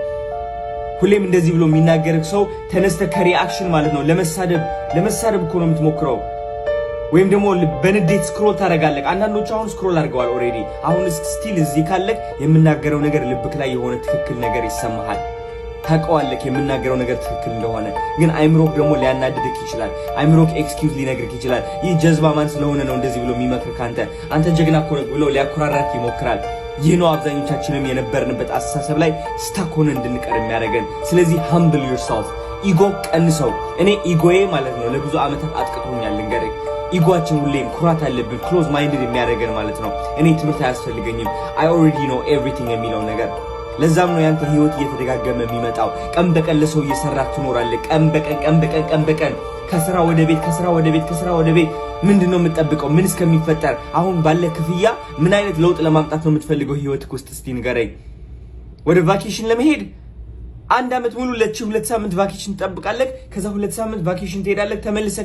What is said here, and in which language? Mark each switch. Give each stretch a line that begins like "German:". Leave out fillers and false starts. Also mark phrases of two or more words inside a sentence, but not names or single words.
Amharic: ሁሌም እንደዚህ ብሎ የሚናገርክ ሰው ተነስተ ከሪአክሽን ማለት ነው ለመሳደብ እኮ ነው የምትሞክረው። ወይም ደግሞ በንዴት ስክሮል ታደርጋለህ። አንዳንዶቹ አሁን ስክሮል አድርገዋል ኦሬዲ። አሁን ስቲል እዚህ ካለክ የምናገረው ነገር ልብክ ላይ የሆነ ትክክል ነገር ይሰማሃል። ታውቀዋለህ የምናገረው ነገር ትክክል እንደሆነ። ግን አይምሮክ ደግሞ ሊያናድድክ ይችላል። አይምሮክ ኤክስኪውዝ ሊነግርክ ይችላል። ይህ ጀዝባ ማን ስለሆነ ነው እንደዚህ ብሎ የሚመክርክ? አንተ ጀግና እኮ ነህ ብሎ ሊያኮራራክ ይሞክራል። ይህ ነው አብዛኞቻችንም የነበርንበት አስተሳሰብ ላይ ስታክ ሆነን እንድንቀር የሚያደርገን። ስለዚህ
English: humble yourself።
Amharic: ኢጎ ቀንሰው። እኔ ኢጎዬ ማለት ነው ለብዙ አመታት አጥቅቶኛል ልንገርህ። ኢጓችን ሁሌም ኩራት አለብን፣
English: close minded
Amharic: የሚያደርገን ማለት ነው። እኔ ትምህርት አያስፈልገኝም
English: I already know everything
Amharic: የሚለው ነገር። ለዛም ነው ያንተ ህይወት እየተደጋገመ የሚመጣው። ቀን በቀን ለሰው እየሰራክ ትኖራለህ። ቀን በቀን ከስራ ወደ ቤት ምንድነው የምትጠብቀው? ምን እስከሚፈጠር? አሁን ባለ ክፍያ ምን አይነት ለውጥ ለማምጣት ነው የምትፈልገው ህይወትክ ውስጥ? እስቲ ንገረኝ። ወደ ቫኬሽን ለመሄድ 1 አመት ሙሉ 2 ሳምንት ቫኬሽን ትጠብቃለህ። ከዛ 2 ሳምንት ቫኬሽን ትሄዳለህ። ተመልሰክ